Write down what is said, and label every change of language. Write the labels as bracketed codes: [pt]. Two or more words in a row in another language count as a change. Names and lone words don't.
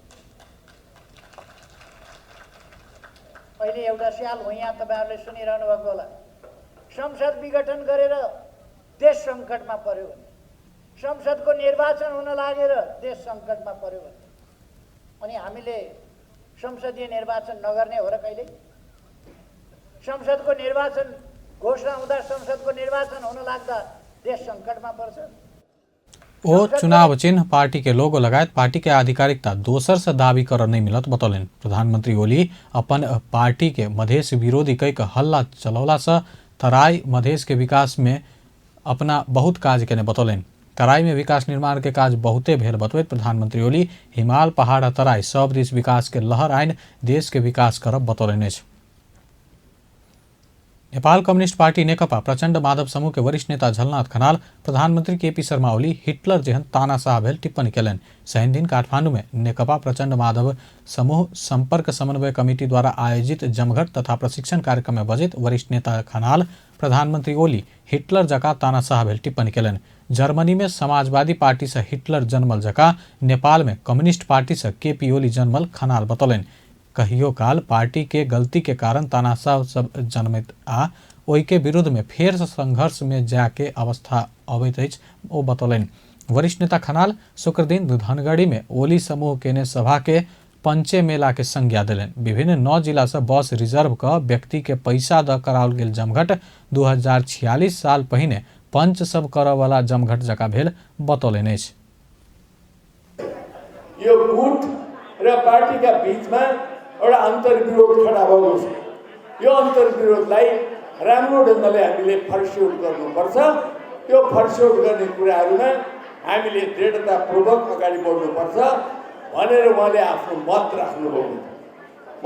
[ne] अहिले एउटा स्याल हो, यहाँ तपाईँहरूले सुनिरहनु भएको होला, संसद विघटन गरेर देश सङ्कटमा पर्यो भने, संसदको निर्वाचन हुन लागेर देश सङ्कटमा पर्यो भने अनि हामीले संसदीय निर्वाचन नगर्ने हो र कहिले? संसदको निर्वाचन घोषणा हुँदा, संसदको निर्वाचन हुन लाग्दा देश संकटमा पर्छ। [mai] ओ चुनाव चिन्ह पार्टी के लोगो लगायत पार्टी के आधिकारिकता दोसर से दावी कर नहीं मिलत बतौलन। प्रधानमंत्री ओली अपन पार्टी के मधेश विरोधी कई हल्ला चलौला से तराई मधेश के विकास में अपना बहुत काज के बतौलन। तराई में विकास निर्माण के काज बहुते भेल बतवैत प्रधानमंत्री ओली हिमाल पहाड़ तराई सब दिस विकास के लहर आइन देश के विकास करब बतौलन। नेपाल कम्युनिस्ट पार्टी नेकपा प्रचण्ड माधव समूह के वरिष्ठ नेता झलनाथ खनाल प्रधानमंत्री केपी शर्मा ओली हिटलर जेहन तानाशाह भेल टिप्पणी कयलनि। शनि दिन काठमांडू में नेकपा प्रचण्ड माधव समूह संपर्क समन्वय कमिटी द्वारा आयोजित जमघट तथा प्रशिक्षण कार्यक्रम में बजैत वरिष्ठ नेता खनाल प्रधानमंत्री ओली हिटलर जका तानाशाह भेल टिप्पणी कयलनि। जर्मनी में समाजवादी पार्टी से हिटलर जन्मल जका नेपाल में कम्युनिस्ट पार्टी से केपी ओली जन्मल खनाल बतौलनि। कहियो काल पार्टी के गलती के कारण तानाशाह सब जन्मित आ ओई के विरुद्ध में फेर संघर्ष में जाके अवस्था अवैत अछि ओ बतौलनि। वरिष्ठ नेता खनाल शुक्र दिन धनगढ़ी में ओली समूह केने सभा के पंचे मेला के संज्ञा दिलनि। विभिन्न 9 जिला से बस रिजर्व क व्यक्ति के पैसा द कराओल गेल जमघट 2046 साल पहिने पंच सब करऽ वाला जमघट जका भेल बतौलनि अछि। [ne] यो गुट र पार्टीका बीचमा एउटा अन्तर्विरोध खडा भएको छ। यो अन्तर्विरोधलाई राम्रो ढङ्गले हामीले फर्स्यौट गर्नुपर्छ। त्यो फर्स्यौट गर्ने कुराहरूमा हामीले दृढतापूर्वक अगाडि बढ्नुपर्छ भनेर उहाँले आफ्नो मत राख्नुभएको छ।